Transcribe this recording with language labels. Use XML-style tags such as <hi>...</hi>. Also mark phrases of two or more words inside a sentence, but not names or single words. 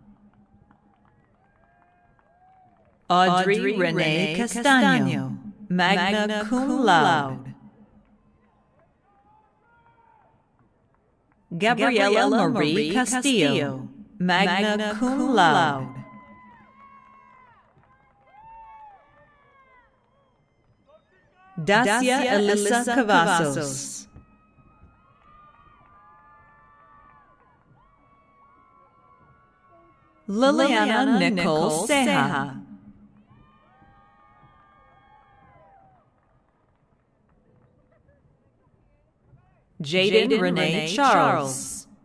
<la>Audrey Renee Castaño, magna cum laude. Gabriela Marie Castillo, magna cum laude. Dacia Elisa Cavazos. Liliana Nicole Ceja. Jaden Renee Charles.</la>